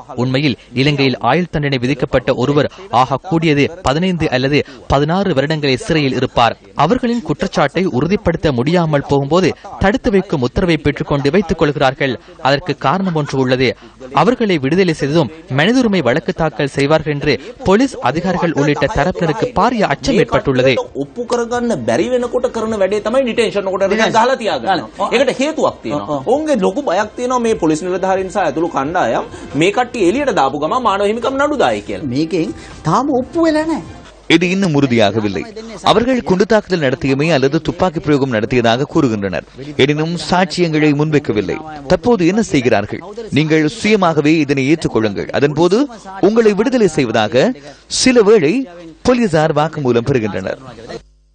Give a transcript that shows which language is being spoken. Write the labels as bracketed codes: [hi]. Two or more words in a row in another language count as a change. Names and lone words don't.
[ta] உண்மையில் இலங்கையில் ஆயுள் தண்டனை விதிக்கப்பட்ட ஒருவர் ஆக கூடியது 15 அல்லது 16 வருடங்களை சிறையில் இருப்பார். அவர்களின் குற்றச்சாட்டை உறுதிப்படுத்த முடியாமல் போகும்போது தடுத்து வைக்கும் உத்தரவை பெற்றுக் கொண்டு வைத்துக் கொள்கிறார்கள். அதற்கு காரணம் ஒன்று உள்ளது. அவர்களை விடுதலை செய்ததும் மனித உரிமை வழக்கு தாக்கல் செய்வார்கள் என்று போலீஸ் அதிகாரிகள் உள்ளிட்ட தரப்பினருக்கு பாரிய அச்சம் ஏற்பட்டுள்ளது. [si] මේ පොලිස් නිලධාරීන් සහ ඇතුළු කණ්ඩායම් මේ කට්ටිය එළියට දාපු ගමන් මානව හිමිකම් නඩුදායි කියලා. මේකෙන් තාම ඔප්පු වෙලා නැහැ. [ta] இது இன்னும் உறுதியாகவில்லை. அவர்கள் குண்டு தாக்குதல் நடத்தியமை அல்லது துப்பாக்கி பிரயோகம் நடத்தியதாக கூறுகின்றனர். எனினும் சாட்சியங்களை முன்வைக்கவில்லை. தற்போது என்ன செய்கிறார்கள்? நீங்கள் சுயமாகவே இதனை ஏற்றுக்கொள்ளுங்கள். அதன்போது உங்களை விடுதலை செய்வதாக சில வேளை போலீசார் வாக்குமூலம் பெறுகின்றனர்.